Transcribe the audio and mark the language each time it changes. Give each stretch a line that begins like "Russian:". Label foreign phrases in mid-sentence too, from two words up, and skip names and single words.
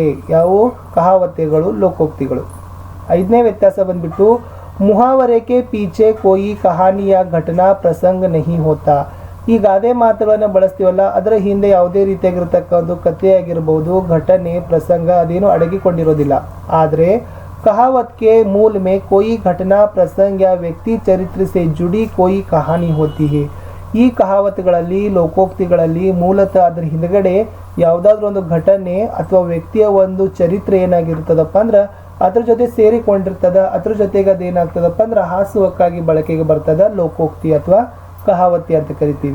Kannada: ಯಾವುವು ಕಹಾವತೆಗಳು, ಲೋಕೋಕ್ತಿಗಳು। ಐದನೇ ವ್ಯತ್ಯಾಸ ಬಂದ್ಬಿಟ್ಟು
Hindi: मुहावरे के पीछे कोई कहानी या घटना प्रसंग नहीं होता।
Kannada: ಈ ಗಾದೆ ಮಾತುಗಳನ್ನು ಬಳಸ್ತೀವಲ್ಲ ಅದರ ಹಿಂದೆ ಯಾವುದೇ ರೀತಿಯಾಗಿರ್ತಕ್ಕ ಒಂದು ಕಥೆ ಆಗಿರ್ಬೋದು, ಘಟನೆ, ಪ್ರಸಂಗ ಅದೇನು ಅಡಗಿಕೊಂಡಿರೋದಿಲ್ಲ।
Hindi: ಆದರೆ कहावत के मूल में कोई घटना प्रसंग या व्यक्ति चरित्र से जुड़ी कोई कहानी होती है।
Kannada: ಈ ಕಹಾವತ್ಗಳಲ್ಲಿ ಲೋಕೋಕ್ತಿಗಳಲ್ಲಿ ಮೂಲತಃ ಅದರ ಹಿಂದಗಡೆ ಯಾವುದಾದ್ರೂ ಒಂದು ಘಟನೆ ಅಥವಾ ವ್ಯಕ್ತಿಯ ಒಂದು ಚರಿತ್ರೆ ಏನಾಗಿರ್ತದಪ್ಪ ಅಂದ್ರೆ ಅದ್ರ ಜೊತೆ ಸೇರಿಕೊಂಡಿರ್ತದ। ಅದ್ರ ಜೊತೆಗೆ ಅದೇನಾಗ್ತದಪ್ಪ ಅಂದ್ರೆ ಹಾಸುವಕ್ಕಾಗಿ ಬಳಕೆಗೆ ಬರ್ತದ, ಲೋಕೋಕ್ತಿ ಅಥವಾ ಕಹಾವತಿ ಅಂತ ಕರಿತೀವಿ।